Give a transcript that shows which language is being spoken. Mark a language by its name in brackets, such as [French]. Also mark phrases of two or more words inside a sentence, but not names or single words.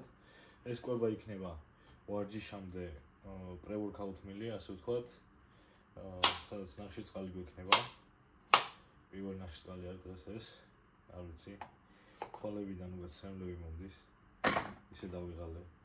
[Georgian] ეს კვება იქნება ვარჯიშამდე [English] pre-workout meal- [Georgian] ი, ასე ვთქვათ. სადაც ნახშირწყალი გვექნება. პირველი ნახშირწყალი არის დღეს ეს. არ ვიცი. თვალებიდან უგაცრემლები მომდის. ისე დავიღალე.